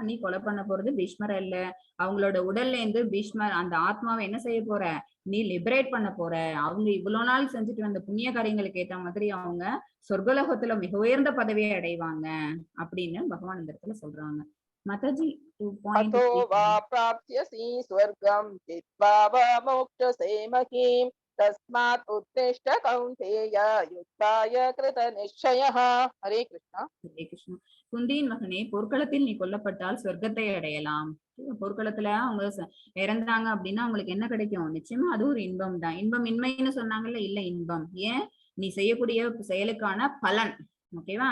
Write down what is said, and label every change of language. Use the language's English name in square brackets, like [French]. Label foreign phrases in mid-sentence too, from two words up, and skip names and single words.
[Tamil] நீ கொலை பண்ண போறது பீஷ்மர் இல்ல, அவங்களோட உடல்ல இருந்து பீஷ்மர் அந்த ஆத்மாவை என்ன செய்ய போற, நீ லிபரேட் பண்ண போற. அவங்க இவ்வளவு நாள் செஞ்சுட்டு வந்த புண்ணிய காரியங்களுக்கு ஏத்த மாதிரி அவங்க சொர்க்கலோகத்துல மிக உயர்ந்த பதவியை அடைவாங்க அப்படின்னு பகவான் இந்த இடத்துல சொல்றாங்க. மாதாஜி, [Sanskrit] अतो वा प्राप्स्यसि स्वर्गं जित्वा वा मोक्षसे महीम् तस्मात् उत्तिष्ठ कौन्तेय युद्धाय कृतनिश्चयः. हरे कृष्णा. [Tamil] ஹரே கிருஷ்ணா. குந்தியின் மகனே, போர்க்களத்தில் நீ கொல்லப்பட்டால் சொர்க்கத்தை அடையலாம். போர்க்களத்துல அவங்க இறந்தாங்க அப்படின்னா அவங்களுக்கு என்ன கிடைக்கும்? நிச்சயமா அது ஒரு இன்பம் தான். இன்பம் இன்மைன்னு சொன்னாங்கல்ல, இல்ல இன்பம். ஏன்? நீ செய்யக்கூடிய செயலுக்கான பலன். ஓகேவா?